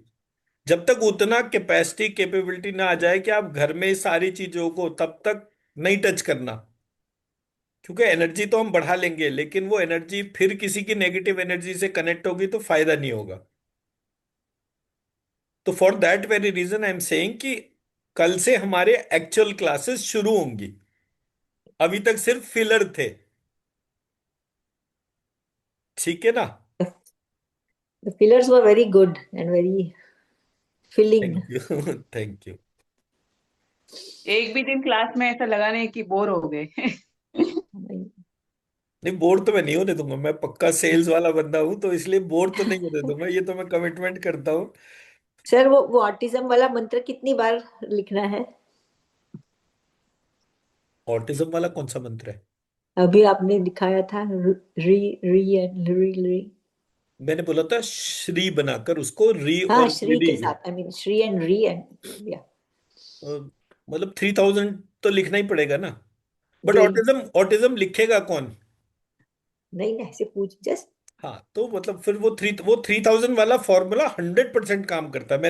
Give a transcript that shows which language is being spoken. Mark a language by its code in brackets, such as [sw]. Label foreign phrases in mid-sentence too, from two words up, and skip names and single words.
[hi] जब तक उतना [en] capacity capability [hi] ना आ जाए कि आप घर में सारी चीजों को, तब तक नहीं टच करना। क्योंकि एनर्जी तो हम बढ़ा लेंगे, लेकिन वो एनर्जी फिर किसी की [en] negative energy [hi] से कनेक्ट होगी तो फायदा नहीं होगा। [en] तो for that very reason I am saying [hi] कि कल से हमारे [en] actual classes [hi] शुरू होंगी। अभी तक सिर्फ फिलर थे। ठीक है ना? [en] The fillers were very good and very filling. Thank you. Thank you. [hi] एक भी दिन क्लास में ऐसा लगा नहीं कि बोर हो गए। नहीं, बोर तो मैं नहीं होने दूंगा, मैं पक्का सेल्स वाला बंदा हूं, तो इसलिए बोर तो नहीं होने दूंगा, ये तो मैं कमिटमेंट करता हूँ। सर वो ऑटिज्म वाला मंत्र कितनी बार लिखना है? ऑटिज्म वाला कौन सा मंत्र है? अभी आपने दिखाया था री री एंड री री। मैंने बोला था श्री बनाकर उसको री हाँ, और श्री री। के साथ, [en] I mean [hi] श्री एंड री एंड या। मतलब 3000 तो लिखना ही पड़ेगा ना। बट जी। ऑटिज्म ऑटिज्म लिखेगा कौन? नहीं ना, ऐसे पूछ जस्ट। हाँ, तो मतलब फिर वो 3000 वाला फॉर्मूला 100% काम करता है।